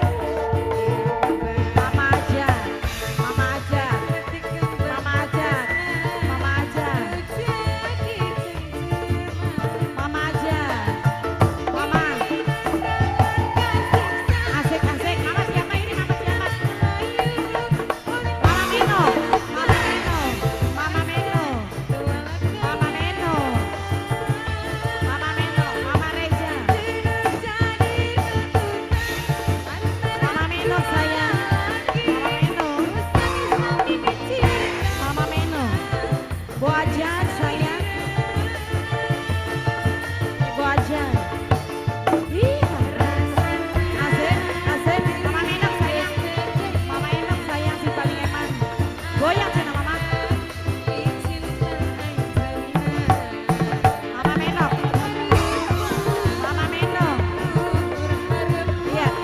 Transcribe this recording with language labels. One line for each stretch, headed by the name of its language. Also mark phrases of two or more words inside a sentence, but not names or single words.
Indonesian: Mama aja, Mama aja, Mama aja, Mama aja, Mama aja, Mama. Asik-asik, Mama siapa ini? Mama siapa? Mama Mino, Mama Mino, Mama Mino, Mama Mino, Mama Mino, Mama Reza, Mama Mino sayang, Mama Mino, Mama Mino, Bu Ajan sayang, Bu Ajan. Ih, asik, asik, Mama Enok sayang, Mama Enok sayang si paling eman. Goyang sana Mama. Mama Menok, Mama Menok.